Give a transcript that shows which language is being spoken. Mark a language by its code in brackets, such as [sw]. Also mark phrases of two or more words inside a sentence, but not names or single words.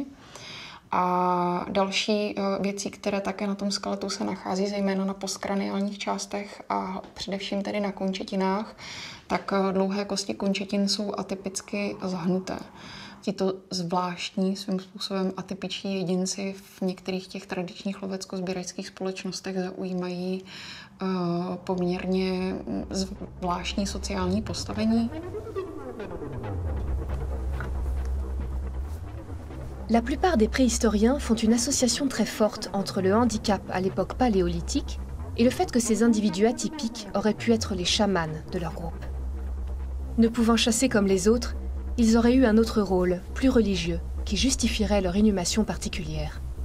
[cs] A další věcí, které také na tom skeletu se nachází, zejména na postkraniálních částech a především tedy na končetinách, tak dlouhé kosti končetin jsou atypicky zahnuté. Tito zvláštní, svým způsobem atypiční jedinci v některých těch tradičních lovecko-sběračských společnostech zaujímají poměrně zvláštní sociální postavení. [fr] La plupart des préhistoriens font une association très forte entre le handicap à l'époque paléolithique et le fait que ces individus atypiques auraient pu être les chamans de leur groupe. Ne pouvant chasser comme les autres, ils auraient eu un autre rôle, plus religieux, qui justifierait leur inhumation particulière.